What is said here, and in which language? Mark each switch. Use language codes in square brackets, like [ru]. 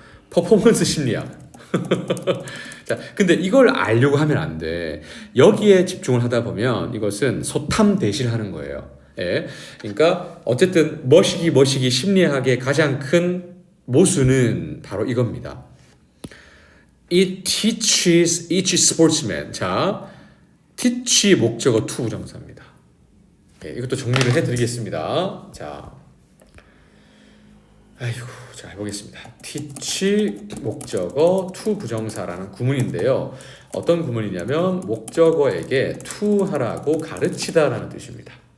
[ko] 퍼포먼스 심리학. 자, 근데 이걸 알려고 하면 안 돼. 여기에 집중을 하다 보면 이것은 소탐 대실하는 거예요. 예. 그러니까 어쨌든 머시기 심리학의 가장 큰 모순은 바로 이겁니다. [en] It teaches each sportsman. [ko] 자, teach 목적어 to 부정사입니다. 네, 이것도 정리를 해드리겠습니다. 자, 자 해보겠습니다. teach 목적어 to 부정사라는 구문인데요. 어떤 구문이냐면 목적어에게 to 하라고 가르치다라는 뜻입니다.